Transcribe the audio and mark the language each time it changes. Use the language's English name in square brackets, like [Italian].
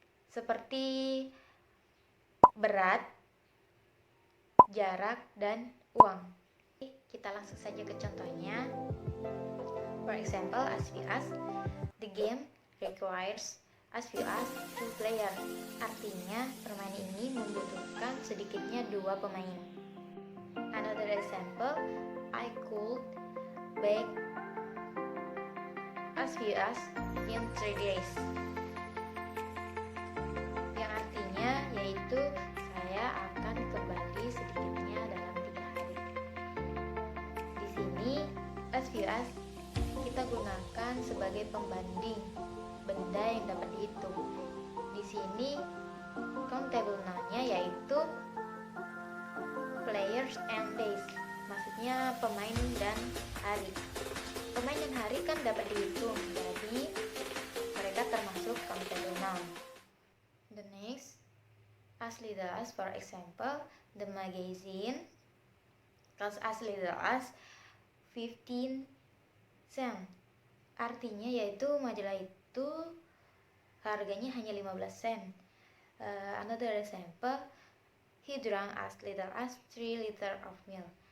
[Indonesian] Seperti berat, jarak, dan uang. Kita langsung saja ke contohnya. [English] For example, as few as, the game requires as few as 2 players. [Indonesian] Artinya, permainan ini membutuhkan sedikitnya 2 pemain. [English] Another example, I could bake as few as in 3 days. [Indonesian] Yang artinya yaitu saya akan kembali sedikitnya dalam 3 hari. Di sini [English] as few as [Indonesian] kita gunakan sebagai pembanding benda yang dapat dihitung. Di sini countable noun-nya yaitu [English] players and days. [Indonesian] Maksudnya pemain dan hari. Pemain dan hari kan dapat dihitung, jadi mereka termasuk countable noun. [English] The next, as little as, for example, the magazine costs as little as 15 cent. [Indonesian] Artinya yaitu majalah itu harganya hanya 15 sen. [English] Another example, he drank as little as 3 liter of milk.